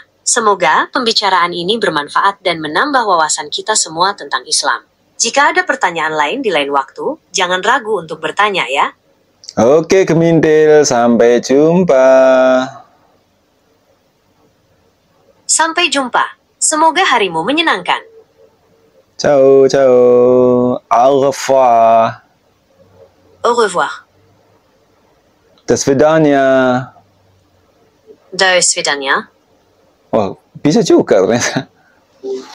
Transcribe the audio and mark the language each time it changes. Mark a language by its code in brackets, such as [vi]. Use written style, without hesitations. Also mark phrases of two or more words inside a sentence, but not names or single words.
[id] Semoga pembicaraan ini bermanfaat dan menambah wawasan kita semua tentang Islam. Jika ada pertanyaan lain di lain waktu, jangan ragu untuk bertanya ya. Oke, Gemindil. Sampai jumpa. Sampai jumpa. Semoga harimu menyenangkan. [it] Ciao, ciao. [fr] Au revoir. Au revoir. [ru] До свидания. До свидания. [id] Wah, bisa juga ternyata.